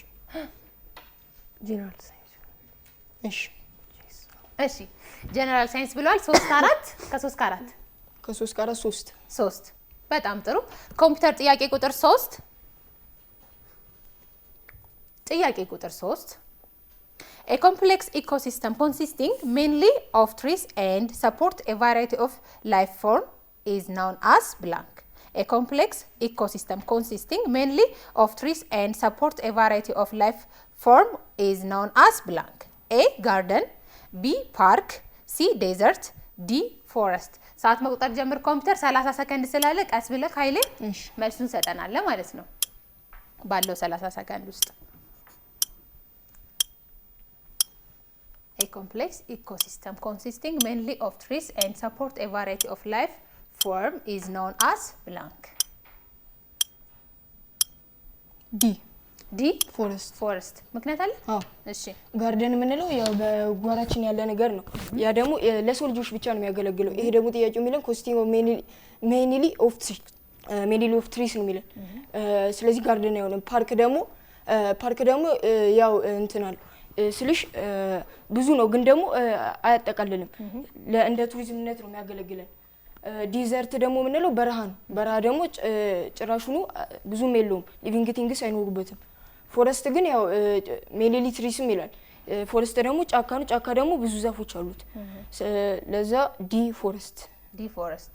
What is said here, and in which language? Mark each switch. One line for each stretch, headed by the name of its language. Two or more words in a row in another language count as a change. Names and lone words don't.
Amharic: ጀነራል ሳይንስ። እሺ ጀነራል ሳይንስ ብለዋል። 3 4 ከ3 4 ከ3 4
English: 3
Amharic: በጣም ጥሩ። ኮምፒውተር ጥያቄ ቁጥር 3 ጥያቄ ቁጥር 3
English: A complex ecosystem consisting mainly of trees and support a variety of life form is known as blank. A complex ecosystem consisting mainly of trees and support a variety of life form is known as blank. A garden, B park, C desert, D forest.
Amharic: ሰዓት መቁጠር ጀምር ኮምፒውተር። 30 ሰከንድ ስላለ ቀስ ብለህ ኃይሌ መልሱን ሰጠናል ማለት ነው ባለው 30 ሰከንድ ውስጥ።
English: A complex ecosystem consisting mainly of trees and support a variety of life form is known as blank. D forest
Amharic: ምክንያት አለ? እሺ ጋርደን የምንለው ያው በጓራችን ያለ ነገር ነው። ያ ደግሞ ለሰው ልጆች ብቻ ነው የሚያገለግለው። ይሄ ደግሞ ጥያቄው የሚለን ኮስቲንግ
English: mainly of trees
Amharic: ነው የሚለን። ስለዚህ ጋርደን አይሆንም። ፓርክ ደግሞ ያው እንትናል ስልሽ ብዙ ነው ግን ደግሞ አያጠቃልልም። እንደ ቱሪዝምነት ነው የሚያገለግለን። ዲዘርት ደግሞ የምንለው በረሃ ነው። በረሃ ደግሞ ጭራሹኑ ብዙም የለውም፣
English: living things
Amharic: አይኖሩበትም። ፎረስት ግን ያው
English: mainly trees
Amharic: ይላል። ፎረስት ደግሞ ጫካ ነው። ጫካ ደግሞ ብዙ ዛፎች አሉት። ለዛ
English: D forest